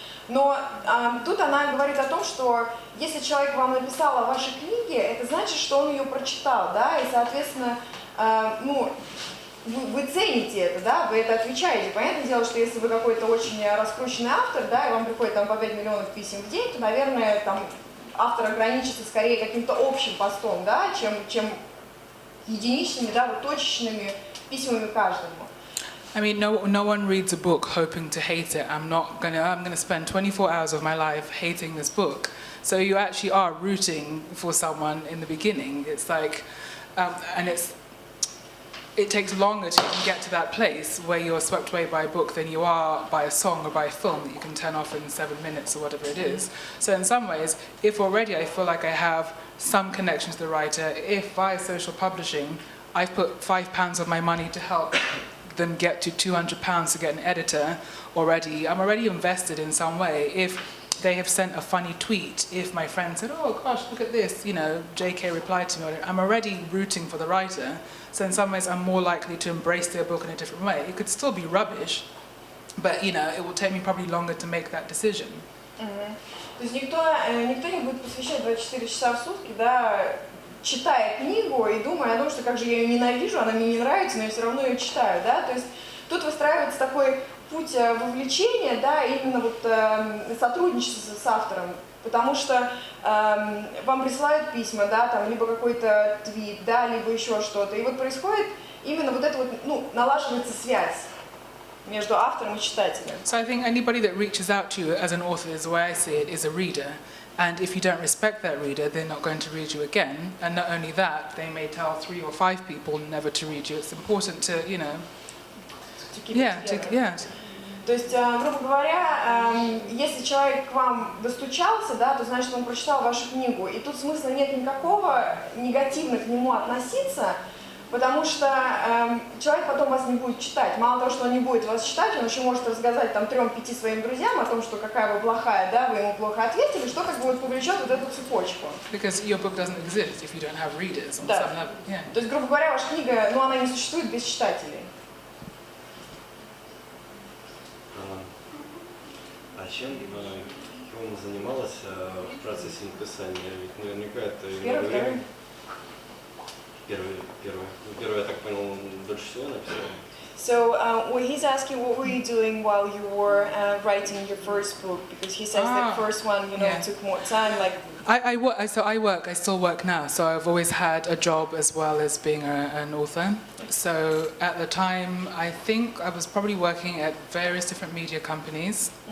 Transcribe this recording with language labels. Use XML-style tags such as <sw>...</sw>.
<ru>Но тут она говорит о том, что если человек вам написал о вашей книге, это значит, что он ее прочитал, да, и, соответственно, ну, вы цените это, да, вы это отвечаете. Понятное дело, что если вы какой-то очень раскрученный автор, да, и вам приходит там по 5 миллионов писем в день, то, наверное, там автор ограничится скорее каким-то общим постом, да, чем единичными, да, вот точечными письмами каждому.</ru> <en>I mean, no one reads a book hoping to hate it. I'm gonna spend 24 hours of my life hating this book. So you actually are rooting for someone in the beginning. It's like, and it takes longer to even get to that place where you're swept away by a book than you are by a song or by a film that you can turn off in 7 minutes or whatever it is. So in some ways, if already I feel like I have some connection to the writer, if via social publishing I've put £5 of my money to help them get to £200 to get an editor already, I'm already invested in some way. If they have sent a funny tweet, if my friend said, oh gosh, look at this, you know, JK replied to me, I'm already rooting for the writer. So in some ways I'm more likely to embrace their book in a different way. It could still be rubbish, but you know, it will take me probably longer to make that decision.</en> <ru>То есть никто не будет посвящать 24 часа в сутки, да, читая книгу и думая о том, что как же я ее ненавижу, она мне не нравится, но я все равно ее читаю, да, то есть тут выстраивается такой путь вовлечения, да, именно вот сотрудничество с автором, потому что вам присылают письма, да, там, либо какой-то твит, да, либо еще что-то, и вот происходит именно вот это вот, ну, налаживается связь между автором и читателем.</ru> <en>So I think anybody that reaches out to you as an author, is the way I see it, is a reader. And if you don't respect that reader, they're not going to read you again. And not only that, they may tell 3 or 5 people never to read you. It's important to, you know,</en> <ru>То есть, грубо говоря, если человек к вам достучался, да, то значит, он прочитал вашу книгу. И тут смысла нет никакого негативно к нему относиться, потому что человек потом вас не будет читать. Мало того, что он не будет вас читать, он еще может рассказать там 3-5 своим друзьям о том, что какая вы плохая, да, вы ему плохо ответили, что как бы вот повлечет вот эту цепочку.</ru> <en>Because your book doesn't exist if you don't have readers on some level. Yeah.</en> <ru>То есть, грубо говоря, ваша книга, ну, она не существует без читателей. А чем Хиома занималась в процессе написания? Ведь наверняка это много времени. Первый, я так понял, дольше всего написал.</ru> <en>So he's asking, what were you doing while you were writing your first book? Because he says the first one, you know, took more time. Like I still work now. So I've always had a job as well as being an author. So at the time, I think I was probably working at various different media companies.</en>